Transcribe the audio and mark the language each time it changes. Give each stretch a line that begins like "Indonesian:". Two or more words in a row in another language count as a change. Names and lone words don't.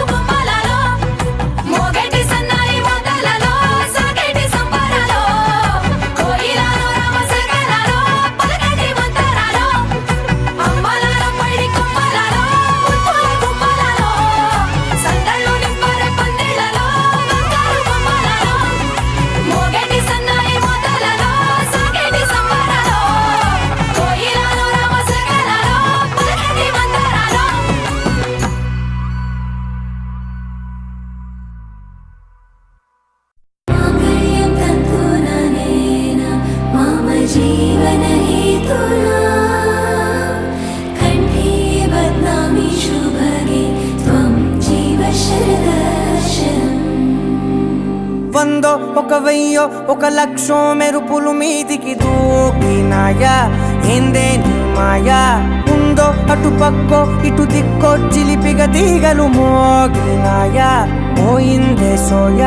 Telugu: గుమ్మలలో మోగేటి సన్నాయి మోతలలో సాగేటి సంబరాలో కోయిలలో రామశకలలో పలకటి మంతరాలో అమ్మలాలో పడి కొమ్మలలో ముద్దుల గుమ్మలలో సందళ్ళు నింపరే పందిళ్ళలో బంగారు గుమ్మలలో మోగేటి సన్నాయి మోతలలో సాగేటి సంబరాలో కోయిలలో రామశకలలో పలకటి మంతరాలో
Sanskrit: माङ्गल्यं तन्तुननेन मम जीवनहेतुना कण्ठे बध्नामि शुभगे त्वं जीव शरदर्शनम्
Telugu: వందో ఒక వెయ్యో ఒక లక్షో మెరుపులు మీదికి దూకినాయా ఏందే నీ మాయా ఉందో అటు పక్కో ఇటు దిక్కో చిలిపిగ తీగలు మోగినాయా పోయిందే సోయా